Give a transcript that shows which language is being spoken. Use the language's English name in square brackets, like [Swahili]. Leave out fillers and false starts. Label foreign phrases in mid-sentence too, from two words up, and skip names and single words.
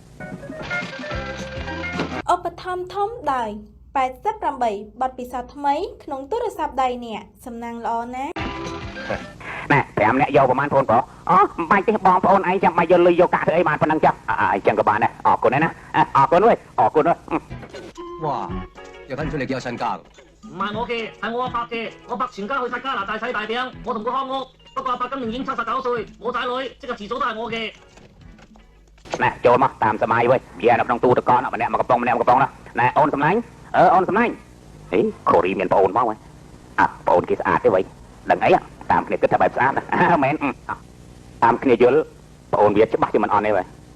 [Khmer] ឧបត្ថម្ភធំដោយ88ប័ណ្ណពិសោធន៍ថ្មីក្នុងទូរស័ព្ទដៃអ្នកសំណាងល្អណាស់ ណែ5នាក់យកប្រហែលបងប្អូនមិនបាច់ទេបងប្អូនឯងចាំបាច់យកលុយយកកាក់ធ្វើអីបានប៉ុណ្ណឹងចាស់អញ្ចឹងក៏បានដែរអរគុណណាអរគុណអើយអរគុណ [Cantonese] 哇又睇唔出你幾有身家唔係我嘅，係我阿伯嘅。我伯全家去晒加拿大洗大餅，我同佢看屋。不過阿伯今年已經79歲，冇仔女，即係遲早都係我嘅。 [Khmer] ណែចូលមកតាមសម័យវិញវានៅក្នុងទូទឹកកកម្នាក់មកកំប៉ុងម្នាក់មកកំប៉ុងណែអូនសំឡាញ់អូនសំឡាញ់ហីកូរីមានប្អូនមកហ៎ប្អូនគេស្អាតទេវិញដឹងអីតាមគ្នាគិតថាបែបស្អាតមែនតាមគ្នាយល់ប្អូនវាច្បាស់ជាមិនអន់ទេវិញ